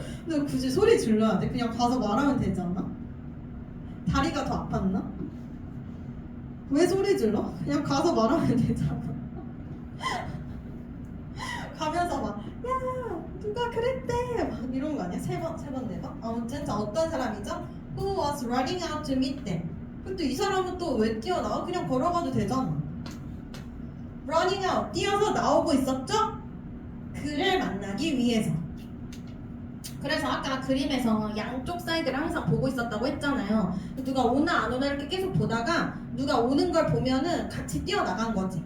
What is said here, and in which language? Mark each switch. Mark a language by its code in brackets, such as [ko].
[ko] 근데 굳이 소리 질러야 돼? 그냥 가서 말하면 되지 않나? 다리가 더 아팠나? 왜 소리 질러? 그냥 가서 말하면 되잖아. 가면서 막, 야, 누가 그랬대! 막 이런 거 아니야? 세 번, 네 번? 아무튼, 자, 어떤 사람이죠? [en] Who was running out to meet them. [ko] 근데 이 사람은 또 왜 뛰어나와? 그냥 걸어가도 되잖아. running out, 뛰어서 나오고 있었죠? 그를 만나기 위해서. 그래서 아까 그림에서 양쪽 사이드를 항상 보고 있었다고 했잖아요. 누가 오나 안 오나 이렇게 계속 보다가 누가 오는 걸 보면은 같이 뛰어나간 거지.